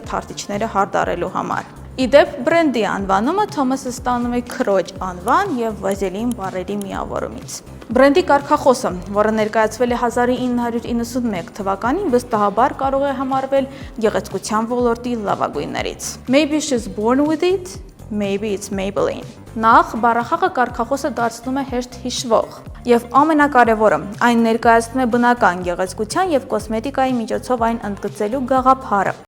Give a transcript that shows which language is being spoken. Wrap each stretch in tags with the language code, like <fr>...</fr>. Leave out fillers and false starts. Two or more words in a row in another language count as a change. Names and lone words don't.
<hy>թարթիչները հարդարելու համար։ Իդեպ բրենդի անվանումը Թոմասը ստանում է քրոջ անվան եւ վազելին բառերի միավորումից։ Բրենդի կարգախոսը, որը ներկայացվել է 1991 թվականին, վստահաբար կարող է համարվել գեղեցկության ոլորտի լավագույններից։</hy> <en>Maybe she's born with it, maybe it's Maybelline։</en> <hy>Նախ բառախաղը կարգախոսը դարձնում է հեշտ հիշվող, եւ ամենակարևորը, այն ներկայացնում է բնական գեղեցկության եւ կոսմետիկայի միջոցով այն ընդգծելու գաղափարը։</hy>